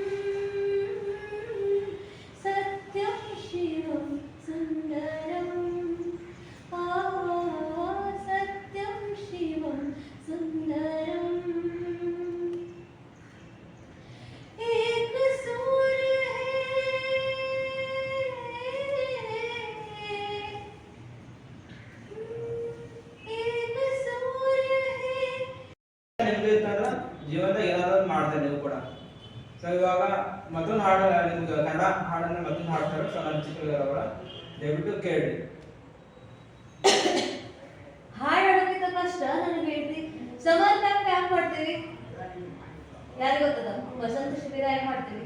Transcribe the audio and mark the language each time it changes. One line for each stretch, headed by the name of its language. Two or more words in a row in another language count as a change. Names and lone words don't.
Sanskrit: सत्यम शिवम सुंदरम सत्यम शिवम सुंदरम
Hindi: एक सूर्य है एक सूर्य है
Kannada: ನಿಮ್ದು ಇತ್ತಂದ್ರೆ ಜೀವನದಾಗ ಏನಾದ್ರು ಮಾಡ್ತಾರೆ ನೀವು ಕೂಡ. ಸೊ ಇವಾಗ ಮತ್ತೊಂದು ಹಾಡು ನಿಮ್ಗೆ ಕನ್ನಡ ಹಾಡನ್ನ ಮತ್ತೊಂದು ಹಾಡ್ತಾರೆ. ಸೊ ನನ್ನ ಚಿಕ್ಕವರ ದಯವಿಟ್ಟು ಕೇಳಿ. ಹಾಡು ಹಾಡೋದಕ್ಕಿಂತ ಕಷ್ಟ ನನಗೆ ಹೇಳ್ತಿ
English: summer camp
Kannada: ಯಾಕೆ ಮಾಡ್ತೀವಿ ಯಾರಿಗೆ ಗೊತ್ತದ ವಸಂತ ಶಿಬಿರ ಯಾಕೆ ಮಾಡ್ತೀವಿ